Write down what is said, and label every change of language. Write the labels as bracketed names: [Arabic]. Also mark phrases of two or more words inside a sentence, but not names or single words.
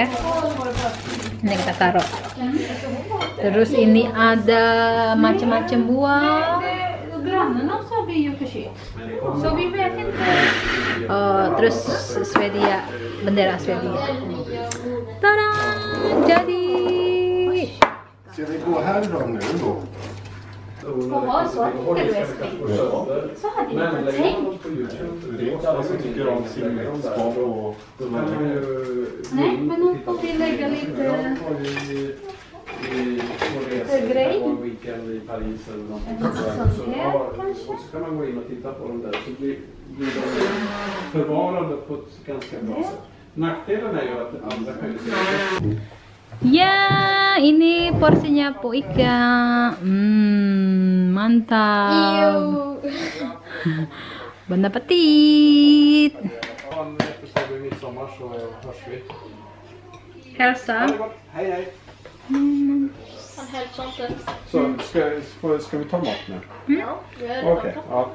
[Indonesian] Ini kita taruh. Terus ini ada macam-macam buah. Terus Swedia, bendera Swedia. Tada, jadi. [Swedish] Ska vi gå härifrån nu då? Så hade jag tänkt. Det är inte alla som tycker om simsport och... Nej, men hon får tillägga lite grej. I Paris eller någonting. Så kan man gå in och titta på dem där. Så blir de förvarande på ett ganska bra sätt. Nackdelen är ju att andra kan ju se. [Indonesian] Ya, ini porsinya Poika. Mantap. [French] Bon appetit. [Swedish] Hälsa. Hej hej. Han hälsar inte. Så ska vi ta mat nu? Ja, Okej, ja.